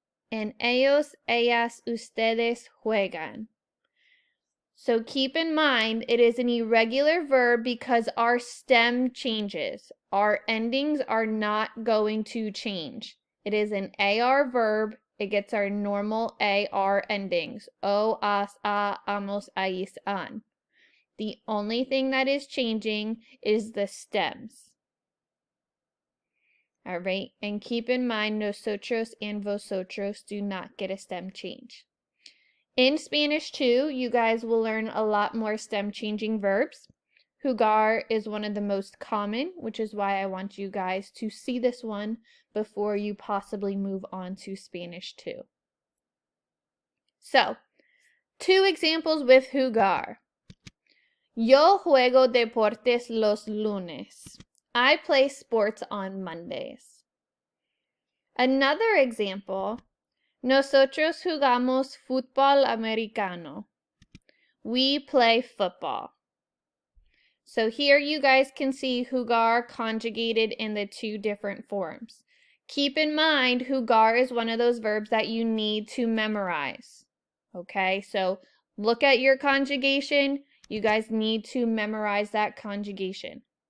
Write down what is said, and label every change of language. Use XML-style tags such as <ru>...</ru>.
<es>And ellos, ellas, ustedes juegan.</es> <en>So keep in mind, it is an irregular verb because our stem changes. Our endings are not going to change. It is an AR verb. It gets our normal AR endings. O, as, a, amos, ais, an. The only thing that is changing is the stems. All right, and keep in mind, nosotros and vosotros do not get a stem change. In Spanish too, you guys will learn a lot more stem changing verbs. Jugar is one of the most common, which is why I want you guys to see this one before you possibly move on to Spanish too. So, two examples with jugar.</en> <es>Yo juego deportes los lunes.</es> <en>I play sports on Mondays. Another example,</en> <es>nosotros jugamos fútbol americano.</es> <en>We play football. So here you guys can see jugar conjugated in the two different forms. Keep in mind, jugar is one of those verbs that you need to memorize. Okay, so look at your conjugation. You guys need to memorize that conjugation.</en>